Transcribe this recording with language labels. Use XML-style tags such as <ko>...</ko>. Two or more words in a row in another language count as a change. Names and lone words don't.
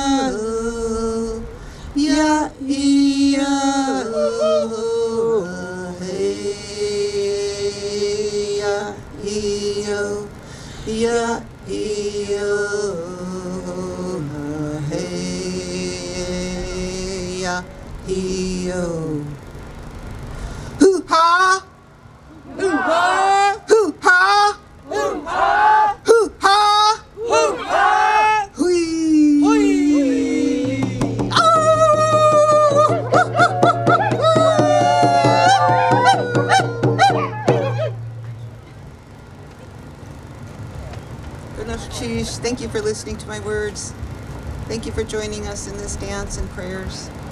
<en>ya yo, hey, ya yo, ya yo, hey, ya yo. Hoo-ha! Hoo-ha! Hoo-ha! Hoo-ha! Hoo-ha! Hoo-ha! Hui! Hui! Thank you for listening to my words. Thank you for joining us in this dance and prayers.</en>